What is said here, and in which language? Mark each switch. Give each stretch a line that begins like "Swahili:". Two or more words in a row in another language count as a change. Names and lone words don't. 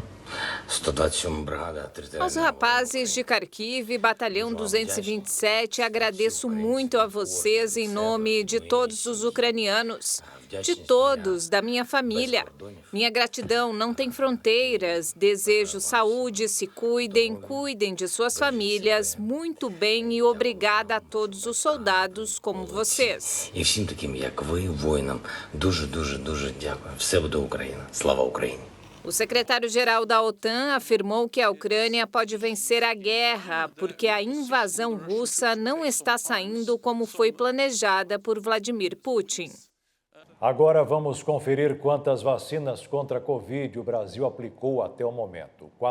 Portuguese: Aos rapazes de Kharkiv, Batalhão 227, agradeço muito a vocês em nome de todos os ucranianos, de todos da minha família. Minha gratidão não tem fronteiras. Desejo saúde, se cuidem, cuidem de suas famílias, muito bem e obrigada a todos os soldados como vocês.
Ukrainian: І всім таким, як ви, воїнам, дуже дякую. Все буде Україна. Слава Україні!
Portuguese: O secretário-geral da OTAN afirmou que a Ucrânia pode vencer a guerra porque a invasão russa não está saindo como foi planejada por Vladimir Putin. Agora vamos conferir quantas vacinas contra a Covid o Brasil aplicou até o momento.